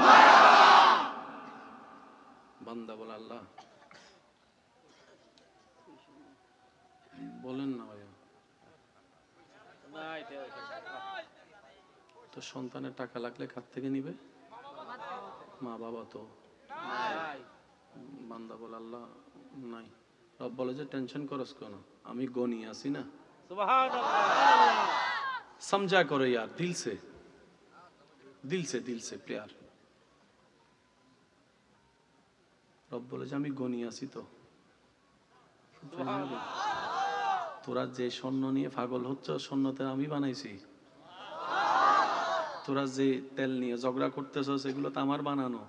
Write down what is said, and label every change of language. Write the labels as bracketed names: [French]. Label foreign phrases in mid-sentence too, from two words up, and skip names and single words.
[Bangla] বান্দা বলে আল্লাহ বলেন না ভাইয়া, তো সন্তানের টাকা লাগলে কার থেকে নিবে? মা বাবা তো নাই। বান্দা বলে আল্লাহ নাই। রব বলে যে টেনশন করস কেন, আমি গনি আছি না। সুবহানাল্লাহ। [Hindi] समझा करो यार, दिल से दिल से प्यार। [Bangla] রব বলে যে আমি গনি আছি তো। তোরা যে স্বর্ণ নিয়ে পাগল হচ্ছ, স্বর্ণতে আমি বানাইছি। তোরা যে তেল নিয়ে ঝগড়া করতেছ সেগুলো তো আমার বানানো।